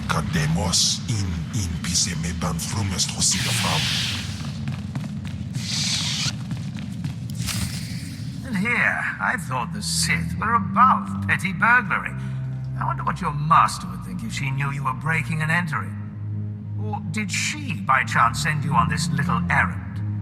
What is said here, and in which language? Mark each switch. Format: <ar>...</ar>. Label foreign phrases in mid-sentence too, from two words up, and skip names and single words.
<en>Demos in pise me ban frumest hosida fram. And here, I thought the Sith were above petty burglary. I wonder what your master would think if she knew you were breaking and entering. Or did she, by chance, send you on this little errand?</en>